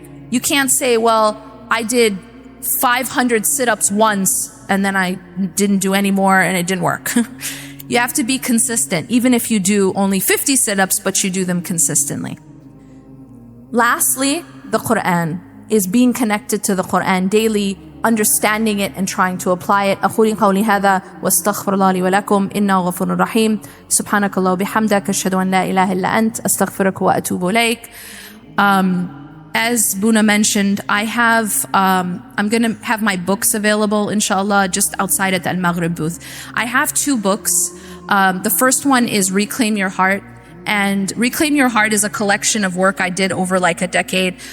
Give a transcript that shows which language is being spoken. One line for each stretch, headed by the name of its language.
English: You can't say, well, I did 500 sit-ups once and then I didn't do any more and it didn't work. You have to be consistent, even if you do only 50 sit-ups, but you do them consistently. Lastly, the Quran is being connected to the Quran daily, understanding it and trying to apply it.
Arabic: أقول قولي هذا واستغفر الله لي ولكم إنه غفور رحيم سبحانك الله وبحمدك أشهد أن لا إله إلا أنت أستغفرك وأتوب إليك.
English: As Buna mentioned, I'm going to have my books available, inshallah, just outside at the Al-Maghrib booth. I have 2 books. The first one is Reclaim Your Heart. And Reclaim Your Heart is a collection of work I did over like a decade.